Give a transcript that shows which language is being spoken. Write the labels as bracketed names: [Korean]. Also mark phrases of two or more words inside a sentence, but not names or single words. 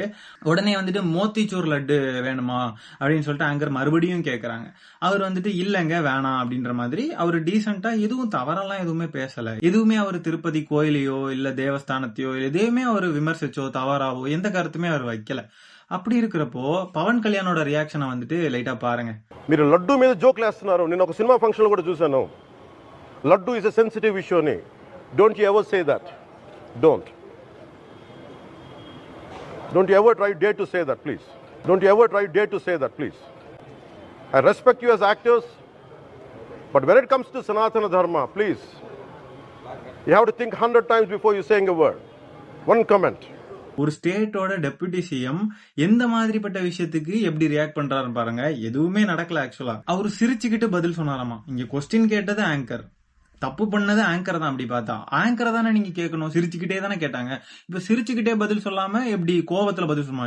[Tamil] உடனே வந்துட்டு மோத்திச்சூர் லட்டு வேணுமா அப்படின்னு சொல்லிட்டு ஆங்கர் மறுபடியும் கேக்குறாங்க. அவர் வந்துட்டு இல்லங்க வேணாம் அப்படின்ற மாதிரி அவர் டீசெண்டா எதுவும் தவறெல்லாம் எதுவுமே பேசல. எதுவுமே அவர் திருப்பதி கோயிலையோ இல்ல தேவஸ்தானத்தையோ எதுவுமே அவர் விமர்சிச்சோ தவறாவோ எந்த கருத்துமே அவர் வைக்கல. அப்படி இருக்கிறப்போ పవన్ కళ్యాణோட రియాక్షన్ வந்துட்டு லைட்டா பாருங்க. [Telugu] మీరు లడ్డు మీద జోక్లు వేస్తున్నారు. నేను ఒక సినిమా ఫంక్షన్ లో కూడా చూశాను. [English] laddu is a sensitive issue అని. don't you ever say that. don't you ever try dare to say that please. don't you ever try dare to say that please. I respect you as actors, but when it comes to Sanatana Dharma, please you have to think 100 times before you saying a word. One comment. [Tamil] ஒரு ஸ்டேட்டோட டெபுட்டி சிஎம் எந்த மாதிரிப்பட்ட விஷயத்துக்கு எப்படி ரியாக்ட் பண்றாருன்னு பாருங்க. எதுவுமே நடக்கல. ஆக்சுவலா அவரு சிரிச்சுக்கிட்டு பதில் சொன்னாராமா. இங்க கொஸ்டின் கேட்டது ஆங்கர், தப்பு பண்ணது ஆங்கர் தான். அப்படி பார்த்தா ஆங்கரை தானே நீங்க கேட்கணும், சிரிச்சுக்கிட்டே தானே கேட்டாங்க. இப்ப சிரிச்சுக்கிட்டே பதில் சொல்லாம எப்படி கோவத்துல பதில் சொல்லலாம்?